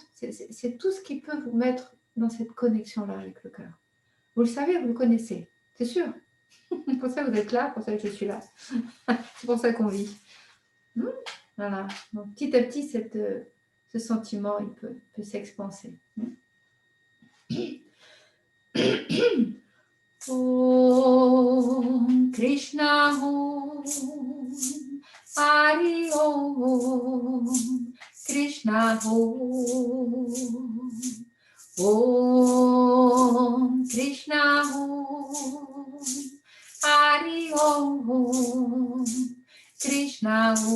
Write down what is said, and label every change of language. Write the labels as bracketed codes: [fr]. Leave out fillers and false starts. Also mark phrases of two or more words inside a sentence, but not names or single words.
[fr] C'est tout ce qui peut vous mettre dans cette connexion-là avec le cœur. Vous le savez, vous le connaissez, c'est sûr. C'est pour ça que vous êtes là, pour ça que je suis là. C'est pour ça qu'on vit. Voilà. Donc, petit à petit, ce sentiment, il peut s'expanser. [sa] ॐ कृष्ण ॐ हरि ॐ कृष्ण ॐ ॐ कृष्ण ॐ हरि ॐ कृष्ण